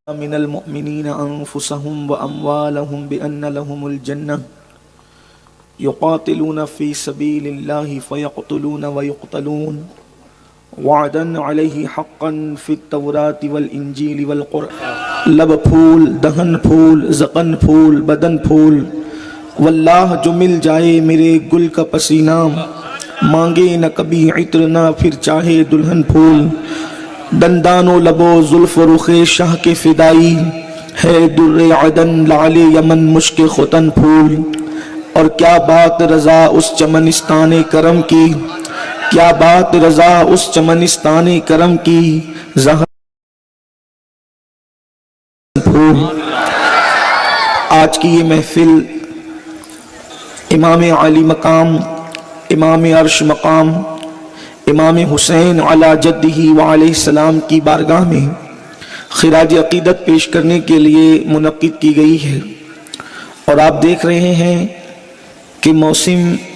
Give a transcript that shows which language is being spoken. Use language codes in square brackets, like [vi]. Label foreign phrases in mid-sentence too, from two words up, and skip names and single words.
[ar] من المؤمنين أنفسهم وأموالهم بأن لهم الجنة يقاتلون في سبيل الله فيقتلون ويقتلون وعدا عليه حقا في التوراة والإنجيل والقرآن [ur] لب پھول دہن پھول زقن پھول بدن پھول واللہ جو مل جائے میرے گل کا پسینہ مانگے نہ کبھی عطر نہ پھر چاہے دلہن پھول دندان و لب و زلف و رخ شاہ کے فدائی ہے در عدن لعل یمن مشک ختن پھول اور کیا بات رضا اس چمنستان کرم کی کیا بات رضا اس چمنستان کرم کی زہر پھول۔ آج کی یہ محفل امام عالی مقام امام عرش مقام امام حسین [ar] علی جدہ وعلیہ السلام [ur] کی بارگاہ میں خراج عقیدت پیش کرنے کے لیے منعقد کی گئی ہے، اور آپ دیکھ رہے ہیں کہ موسم